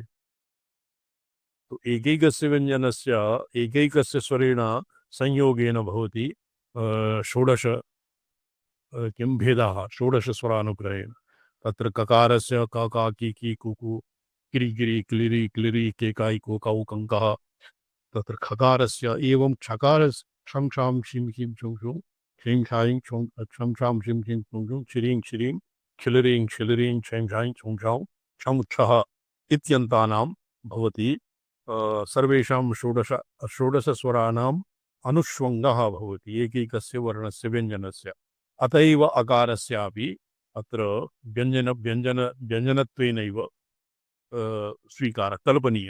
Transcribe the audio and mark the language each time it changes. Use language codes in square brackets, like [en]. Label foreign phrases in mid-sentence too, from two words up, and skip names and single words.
[sa] तो एकैकस्य व्यञ्जनस्य एकैकस्य स्वरेण संयोगेन भवति षोडश किं भेदाः षोडशस्वरानुग्रहेण। तत्र ककारस्य क का की कुकु किरि गिरि क्लिरि क्लिरि केकायि कोकौ कङ्कः। तत्र खकारस्य एवं क्षकारस्य क्षं क्षां शिं शिं छुं छुं क्षीं क्षां छुं क्षं क्षां शिं शिं छुं छुं क्षिरीं क्षिरीं खिलरीं क्षिलरीं क्षैं क्षां छुं छां क्षं क्षः इत्यन्तानां भवति सर्वेषां षोडशस्वराणाम् अनुष्वङ्गः भवति एकैकस्य वर्णस्य व्यञ्जनस्य। अत एव अकारस्यापि अत्र व्यञ्जनत्वेनैव स्वीकारः कल्पनीयः।